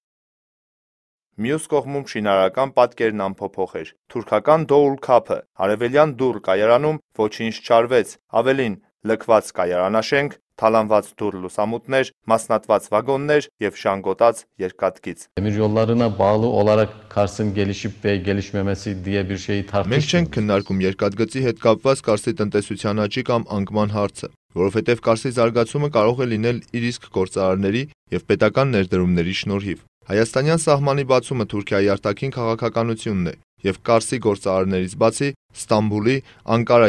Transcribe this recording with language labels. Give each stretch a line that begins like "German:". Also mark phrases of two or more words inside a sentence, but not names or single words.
Armenian: Մյուս կողմում շինարարական պատկերն անփոփոխ էր։ Թուրքական Դոուլ Քափը, արևելյան դուռ կայարանում ոչինչ չարվեց, ավելին՝ լքված կայարանաշենք, թալանված դուռ լուսամուտներ, մասնատված վագոններ և ժանգոտած երկաթգիծ։
Turkish: Demir yollarına bağlı olarak Kars'ın gelişip ve gelişmemesi diye bir şeyi
Armenian: Մենք
Turkish: tartışmıyoruz.
Armenian: չենք քննարկում երկաթգծի հետ կապված Կարսի տնտեսության աճի կամ անկման հարցը, որովհետև Կարսի զարգացումը կարող է լինել իր իսկ գործարարների և պետական ներդրումների շնորհիվ։ Հայաստանյան սահմանի բացումը Թուրքիայի արտաքին քաղաքականությունն է, և Կարսի գործարարներից բացի Ստամբուլի, Անկարայի